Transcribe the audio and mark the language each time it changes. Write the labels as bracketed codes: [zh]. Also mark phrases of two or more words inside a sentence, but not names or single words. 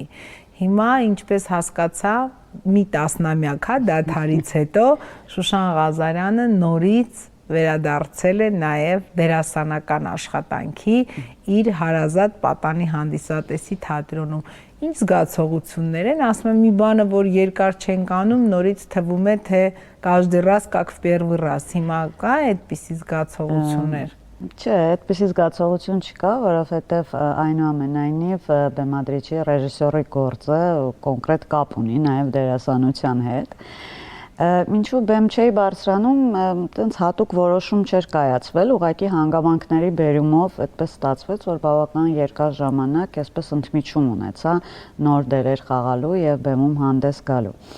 [hy] Հիմա, ինչպես հասկացա, մի տասնամյակ դադարից հետո Շուշան Ղազարյանը նորից վերադարձել է նաև դերասանական աշխատանքի իր հարազատ պատանի հանդիսատեսի թատրոնում։ Ինչ զգացողություններ են, ասում եմ մի բանը, որ երկար չենք անում, նորից թվում է, թե [ru] каждый раз как в первый раз։ [hy] Հիմա կա այդպիսի զգացողություններ։ Չէ, այդպիսի զգացողություն չկա, որովհետև այնուամենայնիվ բեմադրիչի ռեժիսորի գործը կոնկրետ կապ ունի նաև դերասանության հետ։ Ինչու բեմ չէի բարձրանում, տենց հատուկ որոշում չէր կայացվել, ուղղակի հանգամանքների բերումով այդպես ստացվեց, որ բավական երկար ժամանակ այսպես ընդմիջում ունեցա նոր դերեր խաղալու եւ բեմում հանդես գալու։